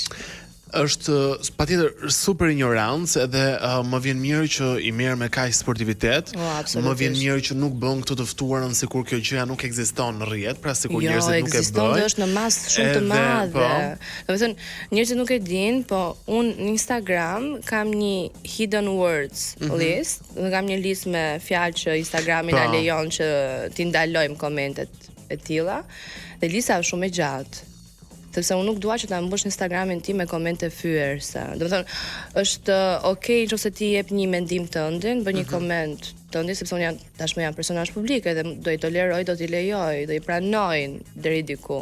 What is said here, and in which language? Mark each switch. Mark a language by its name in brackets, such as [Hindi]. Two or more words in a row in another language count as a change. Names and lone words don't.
[Albanian] Është patjetër super ignorancë edhe më vjen mirë që i merr me kaq sportivitet. Më vjen mirë që nuk bën këtë të ftuarën sikur kjo gjëja nuk ekziston në rrjet, pra sikur njerëzit nuk e ekziston dhe është në masë shumë të madhe. Domethënë njerëzit nuk e dinë, po unë në Instagram kam një [English] hidden words list, [Albanian] dhe kam një listë me fjalë që Instagrami na lejon që t'i ndalojmë komentet e tilla, dhe lista është shumë e gjatë. Sepse unë nuk dua që ta mbush Instagramin tim me komente fyerse. Domethënë, është okay nëse ti jep një mendim tëndin, bën një koment tëndin, sepse unë tashmë jam personazh publik dhe do i toleroj, do t'i lejoj, do i pranoj deri diku.